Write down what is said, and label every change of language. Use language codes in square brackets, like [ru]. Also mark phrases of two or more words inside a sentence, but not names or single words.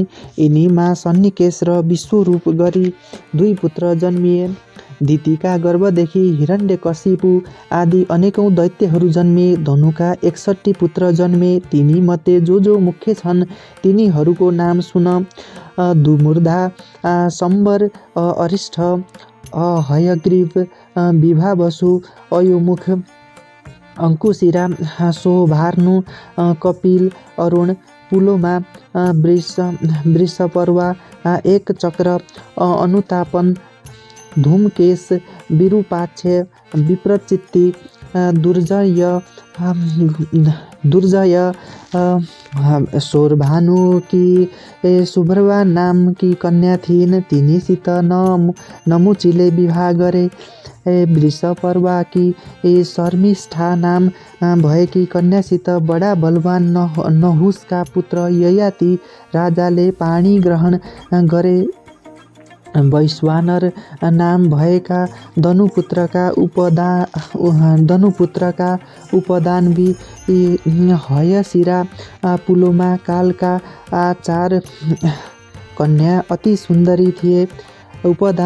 [ne] यिनीमा सन्निकेश र विश्वरूप गरी 2 पुत्र जन्मिए। दितिका गर्भदेखि हिरण्यकशिपु आदि अनेकौं दैत्यहरू जन्मे। धनुका 61 पुत्र जन्मे। तिनीमध्ये जो मुख्य छन् तिनीहरूको नाम सुन। दुमुर्धा, सम्बर, अरिष्ठ, हयग्रीव, विभावसु, अयोमुख, अंकुशिरा, शोभार्नु, कपिल, अरुण, पुलोमा, वृषपर्वा, एक चक्र, अनुतापन, धूमकेश, विरूपाक्ष, विप्रचित्ति, दुर्जय, शोरभानु की सुभ्रवा नाम की कन्या थिइन्। तिनीसित नमुचीले विवाह गरे। वृषपर्वा की शर्मिष्ठा नाम भएकी कन्यासित बडा बलवान नहुसका पुत्र ययाति राजाले पाणी ग्रहण गरे। वैश्वानर नाम भएका धनुपुत्रका उपदानवी हयशिरा, पुलोमा, कालका 4 कन्या अति सुन्दरी थिए।